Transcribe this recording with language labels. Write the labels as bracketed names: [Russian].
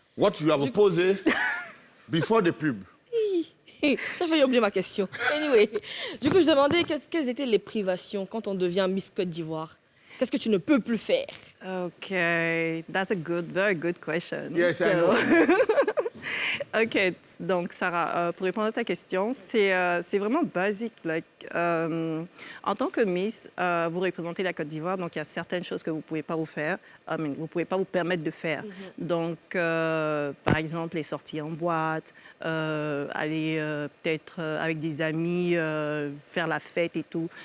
[English] What you have posé before the pub. [French] Ça fait oublier ma question. Anyway, du coup, je demandais quelles étaient les privations quand on devient Miss Côte d'Ivoire. Qu'est-ce que tu ne peux plus faire? [English] OK, that's a very good question. Yes, I know. [French] OK, donc Sarah, pour répondre à ta question, c'est vraiment basique. En tant que Miss, vous représentez la Côte d'Ivoire, donc il y a certaines choses que vous ne pouvez pas vous faire, vous ne pouvez pas vous permettre de faire. Donc, par exemple, les sorties en boîte, aller peut-être avec des amis, faire la fête et tout.